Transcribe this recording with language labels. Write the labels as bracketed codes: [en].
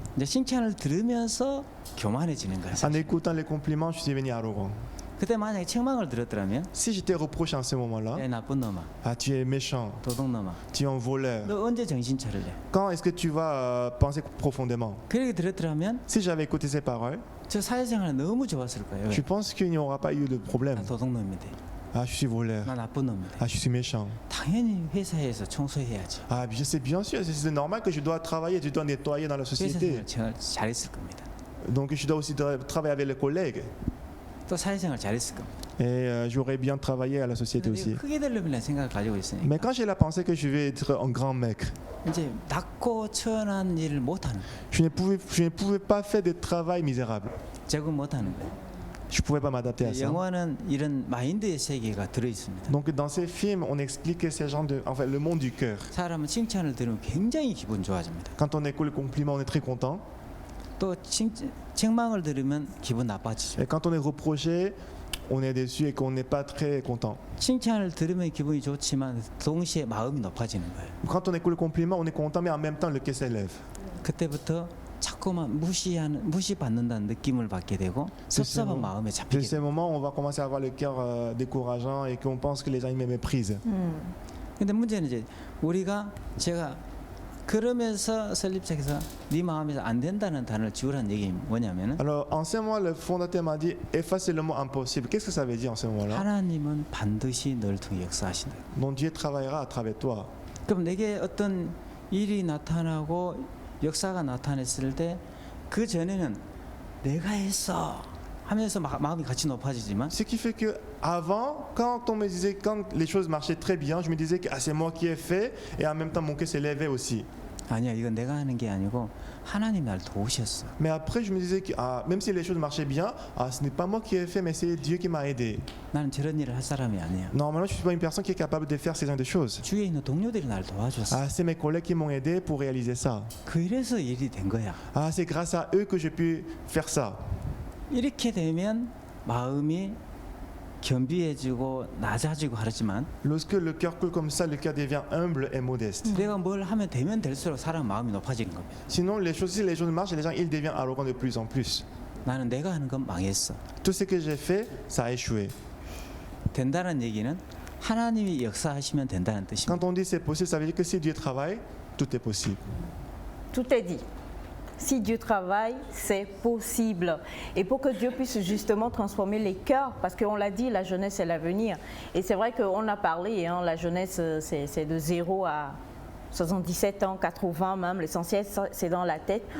[ko] 이제 칭찬을 들으면서 교만해지는 거예요. [fr] En écoutant les compliments, je suis devenu arrogant. [ko] 그때 만약에 책망을 들었더라면 [fr] Si j'étais reproché en ce moment-là, [ko] 야 나쁜 놈아, [fr] ah tu es méchant, [ko] 도둑놈아, [fr] tu es un voleur. [ko] 너 언제 정신 차릴래? [fr] Quand est-ce que tu vas penser profondément? [ko] 그렇게 들었더라면 [fr] Si j'avais écouté ces paroles, [ko] 저 사회생활 너무 좋았을 거예요. [fr] je pense qu'il n'y aura pas eu de problème. [ko] 나 도둑놈인데, [fr] Ah, je suis voleur. [ko] 나 나쁜 놈인데. [fr] Ah, je suis méchant. [ko] 당연히 회사에서 청소해야지. [fr] Ah, c'est bien sûr, c'est normal que je dois travailler, je dois nettoyer dans la société. [ko] 회사생활 잘했을 겁니다. [fr] Donc je dois aussi travailler avec les collègues. [ko] 또 사회생활 잘했을 겁니다. [fr] Et j'aurais bien travaillé à la société aussi. [ko] 크게 되려면 생각을 가지고 있으니까. [fr] Mais quand j'ai la pensée que je vais être un grand mec, [ko] 이제 낮고 천한 일을 못하는. [fr] je ne pouvais pas faire de travail misérable. [ko] 적응 못하는 거예요. [fr] Je ne pouvais pas m'adapter à ça. [ko] 영화는 이런 마인드의 세계가 들어 있습니다. [fr] Donc dans ces films, on explique que c'est le monde du cœur. [ko] 사람은 칭찬을 들으면 굉장히 기분 좋아집니다. [fr] Quand on écoute le compliment, on est très content. [ko] 또 책망을 들으면 기분 나빠지죠. [fr] Et quand on est reproché, on est déçu et qu'on n'est pas très content. [ko] 칭찬을 들으면 기분이 좋지만 동시에 마음이 높아지는 거예요. [fr] Quand on écoute le compliment, on est content, mais en même temps, le cœur s'élève. [ko] 그때부터 자꾸만 무시받는다는 느낌을 받게 되고 섭섭한 마음에 잡히게 [fr] De ces moments, on va commencer à avoir le cœur décourageant et qu'on pense que les gens me méprisent. [ko] 근데 문제는 이제 제가 그러면서 설립자께서 네 마음에서 안 된다는 단어를 지우라는 얘기 뭐냐면은 [fr] Alors en ce moment, le fondateur m'a dit efface le mot impossible. Qu'est-ce que ça veut dire en ce moment-là? [ko] 하나님은 반드시 널 통해 역사하신다. [fr] Donc Dieu travaillera à travers toi. [ko] 그럼 내게 어떤 일이 나타나고 역사가 나타났을 때 그 전에는 내가 했어 하면서 마음이 같이 높아지지만 [fr] Ce qui fait que avant, quand les choses marchaient très bien, je me disais que c'est moi qui ai fait et en même temps mon cœur s'élevait aussi. [ko] 아니야, 이건 내가 하는 게 아니고 하나님 날 도우셨어. [fr] Mais après je me disais que même si les choses marchaient bien, ce n'est pas moi qui ai fait, mais c'est Dieu qui m'a aidé. [ko] 나는 저런 일을 할 사람이 아니야. [fr] Normalement, je suis pas une personne qui est capable de faire ce genre de choses. [ko] 주위에 있는 동료들이 날 도와줬어. [fr] C'est mes collègues qui m'ont aidé pour réaliser ça. [ko] 그래서 일이 된 거야. [fr] C'est grâce à eux que j'ai pu faire ça. [ko] 이렇게 되면 마음이 겸비해지고 낮아지고 하지만 [fr] lorsque le cœur coule comme ça, le cœur devient humble et modeste. [ko] 내가 뭘 하면 되면 될수록 사람 마음이 높아지는 겁니다. [fr] Sinon, si les choses marchent, les gens ils deviennent arrogants de plus en plus. [ko] 나는 내가 하는 건 망했어. [fr] Tout ce que j'ai fait, ça a échoué. [ko] 된다는 얘기는 하나님이 역사하시면 된다는 뜻입니다. [fr] Quand on dit c'est possible, ça veut dire que si Dieu travaille, tout est possible. Tout est dit. Si Dieu travaille, c'est possible. Et pour que Dieu puisse justement transformer les cœurs, parce qu'on l'a dit, la jeunesse, c'est l'avenir. Et c'est vrai qu'on a parlé, hein, la jeunesse, c'est de 0 à 77 ans, 80 même, l'essentiel, c'est dans la tête.